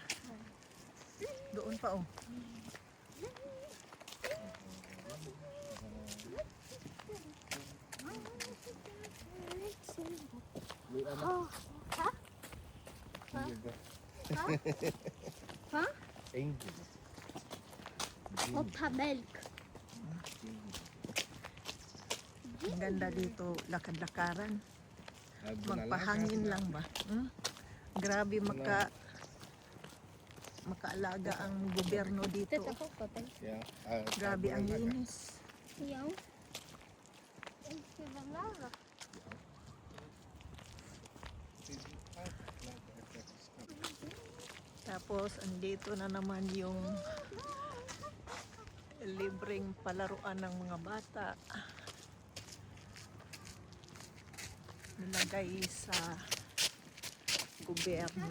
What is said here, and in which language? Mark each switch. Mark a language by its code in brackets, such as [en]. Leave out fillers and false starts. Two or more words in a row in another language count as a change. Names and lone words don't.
[tl] Doon pa oh. Oh, ha? Ha? [nl] Op haar melk. [tl] Ang ganda dito. Lakad-lakaran. Magpahangin lang ba? Grabe makaalaga ang gobyerno dito. [nl] Dit is ook wat, hè? [tl] Grabe ang linis. [nl] Ja. Ik vind het lager. [tl] Tapos andito na naman yung libreng palaruan ng mga bata. Nilagay sa gobyerno.